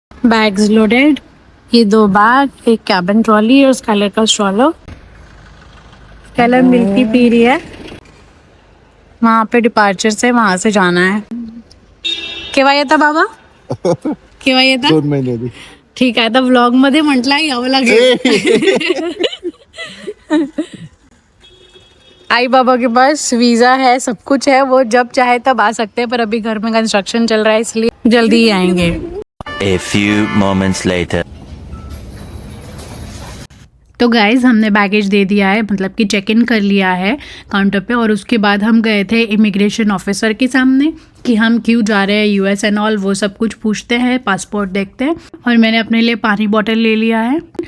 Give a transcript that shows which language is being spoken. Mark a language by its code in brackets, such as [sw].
[en] Bags loaded, [hi] ये 2 bag, एक cabin trolley और स्काइलर का स्ट्रॉलर। स्काइलर मिल्की पी रही है। वहाँ पे डिपार्चर से वहाँ से जाना है। [mr] केव्हा येता बाबा? केव्हा येता? 2 महिन्यानी. ठीक आहे, आता व्लॉग मध्ये म्हटलं यावं लागेल. [hi] आई बाबा के पास वीजा है, सब कुछ है, वो जब चाहे तब आ सकते हैं, पर अभी घर में कंस्ट्रक्शन चल रहा है इसलिए जल्दी ही आएंगे. [en] A few moments later. [hi] तो गाइज़ हमने बैगेज दे दिया है, मतलब कि चेक इन कर लिया है काउंटर पे, और उसके बाद हम गए थे इमिग्रेशन ऑफिसर के सामने कि हम क्यों जा रहे हैं यूएस एंड ऑल, वो सब कुछ पूछते हैं, पासपोर्ट देखते हैं, और मैंने अपने लिए पानी बॉटल ले लिया है।